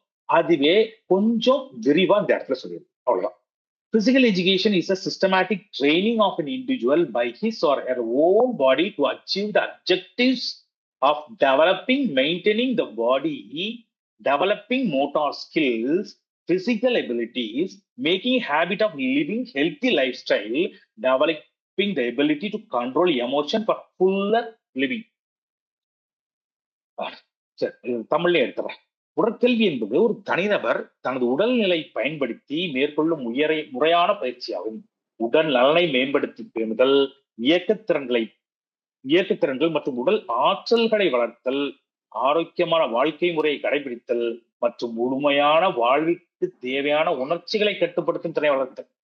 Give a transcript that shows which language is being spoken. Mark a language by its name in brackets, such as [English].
[Tamil] அதுவே கொஞ்சம் விரிவா இந்த இடத்துல சொல்லிடும். அவ்வளவுதான். [English] Physical education is a systematic training of an individual by his or her own body to achieve the objectives of developing, maintaining the body, developing motor skills, physical abilities, making habit of living healthy lifestyle, developing the ability to control emotion for fuller living. [Tamil] சரி, தமிழ்ல எடுத்துறேன். உடற்கல்வி என்பது ஒரு தனிநபர் தனது உடல்நிலை பயன்படுத்தி மேற்கொள்ளும் முறையான பயிற்சியாகும். உடல் நலனை மேம்படுத்தி பேணுதல், இயக்கத்திறன்கள் மற்றும் உடல் ஆற்றல்களை வளர்த்தல், ஆரோக்கியமான வாழ்க்கை முறையை கடைபிடித்தல் மற்றும் முழுமையான வாழ்விற்கு தேவையான உணர்ச்சிகளை கட்டுப்படுத்தும் திறனை வளர்த்தல்.